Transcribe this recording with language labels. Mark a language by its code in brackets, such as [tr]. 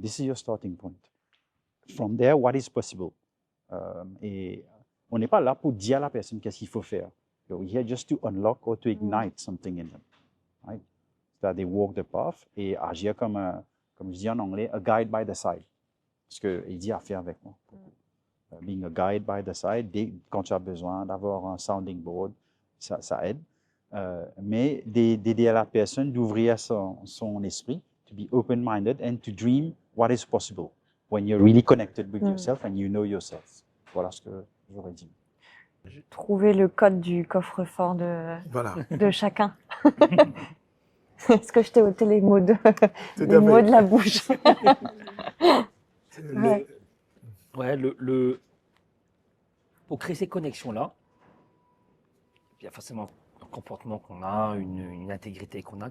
[en] This is your starting point. From there, what is possible? [fr] Et on n'est pas là pour dire à la personne qu'est-ce qu'il faut faire. [en] We're here just to unlock or to ignite something in them. Right? So that they walk the path [fr] et agir comme je dis en anglais, [en] a guide by the side. [fr] Ce qu'il dit à faire avec moi. [en] Being a guide by the side, [fr] quand tu as besoin d'avoir un sounding board, ça aide. Mais d'aider à la personne d'ouvrir son esprit, [en] to be open-minded and to dream what is possible when you're really connected with yourself and you know yourself. [fr] Voilà ce que j'aurais dit. Trouver le code du coffre-fort de chacun. Est-ce que je t'ai ôté les mots de la bouche? Pour créer ces connexions-là, il y a forcément un comportement qu'on a, une intégrité qu'on a.